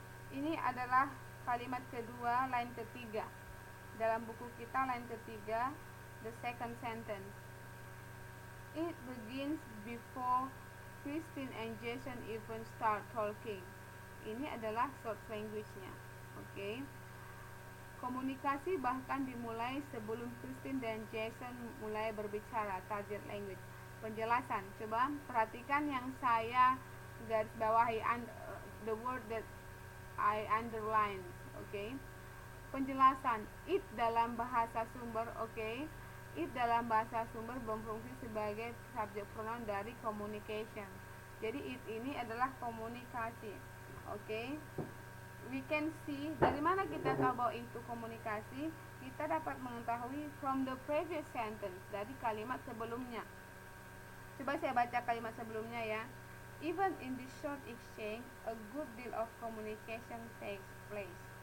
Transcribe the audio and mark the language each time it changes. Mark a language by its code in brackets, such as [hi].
[id] Ini adalah kalimat kedua, line ketiga. Dalam buku kita line ketiga, [en] the second sentence. It begins before Christine and Jason even start talking. [id] Ini adalah source language-nya. Oke. Komunikasi bahkan dimulai sebelum Christine dan Jason mulai berbicara, target language. Penjelasan, coba perhatikan yang saya garis bawahi, [en] the word that I underline. [id] Oke. Penjelasan, it dalam bahasa sumber, oke. It dalam bahasa sumber berfungsi sebagai subject pronoun dari communication. Jadi it ini adalah komunikasi. Oke. [en] We can see, [id] dari mana kita tahu bahwa itu komunikasi? Kita dapat mengetahui [en] from the previous sentence, [id] dari kalimat sebelumnya. Coba saya baca kalimat sebelumnya ya. [en] Even in this short exchange, a good deal of communication takes place.